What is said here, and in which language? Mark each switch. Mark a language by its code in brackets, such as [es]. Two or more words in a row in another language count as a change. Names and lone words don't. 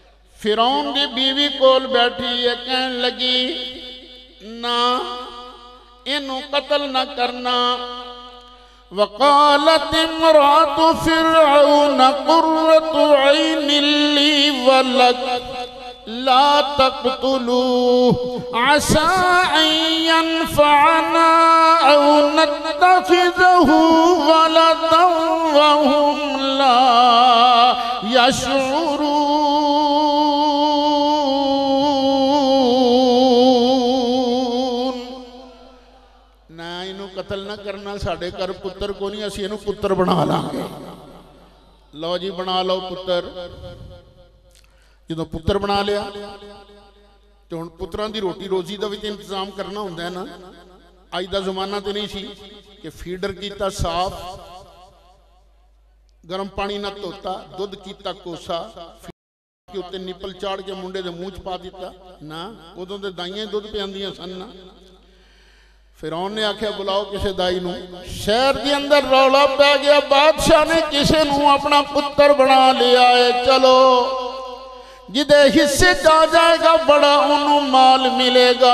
[pa] فرعون کی بیوی کول بیٹھی ہے، کہن لگی نہ اینوں قتل نہ کرنا. [ar] وقالت امرأت فرعون قرت عين لي ولك لا تقتلوه عسى أن ينفعنا أو نتخذه ولدا وهم لا يشعرون. [pa] نہ اینوں قتل نہ کرنا، ساڈے گھر پتر کوئی نہیں، اسیں اینوں پتر بنا لاں گے. لو جی بنا لو پتر۔ جو پتر بنا لیا تو ہن پتراں دی روٹی روزی کا بھی انتظام کرنا ہوندا ہے نا. اج کا زمانہ تو نہیں سی کہ فیڈر کیا صاف، گرم پانی نال دھوتا، دودھ کیا کوسا، تے اتے نپل چاڑھ کے منڈے دے منہ چ پا دتا نا. اودوں تو دائیاں دودھ پیاندیاں سن نا۔ فرعون نے آکھیا بلاؤ کسی دائی نوں. شہر کے اندر رولا پے گیا، بادشاہ نے کسی نوں اپنا پتر بنا لیا ہے. چلو جدے حصے جا جائے گا بڑا اونہوں نے مال ملے گا.